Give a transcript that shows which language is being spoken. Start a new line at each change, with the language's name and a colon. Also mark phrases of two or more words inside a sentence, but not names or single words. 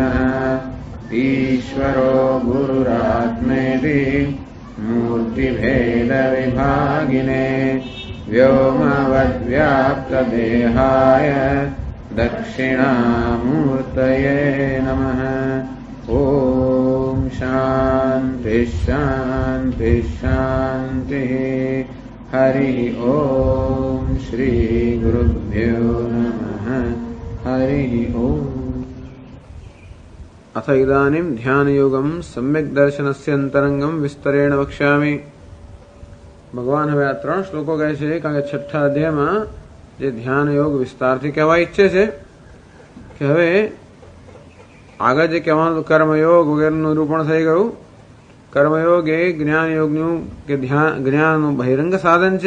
Sanskrit: ઈશ્વરો ગુરુરાત્મેતિ મૂર્તિભેદવિભાગિને વ્યોમવદ્વ્યાપ્તદેહાય દક્ષિણામૂર્તયે નમઃ. ઓમ શાંતિ શાંતિ શાંતિ. હરિ ઓમ શ્રી ગુરુભ્યો નમઃ. હરિ ઓમ. अथ इदानीं ध्यानयोगं सम्यक् दर्शनस्य अंतरंगं विस्तरेण वक्ष्यामि.
Gujarati: ભગવાન હવે આ 3 શ્લોકો કહે છે, કારણ કે 6ઠ્ઠા અધ્યાયમાં જે ધ્યાન યોગ વિસ્તારથી કહેવા ઈચ્છે છે કે હવે આગળ જે કહેવાનું કર્મયોગ વગેરેનું નિરૂપણ થઈ ગયું. કર્મયોગ એ જ્ઞાન યોગનું કે જ્ઞાનનું બહિરંગ સાધન છે.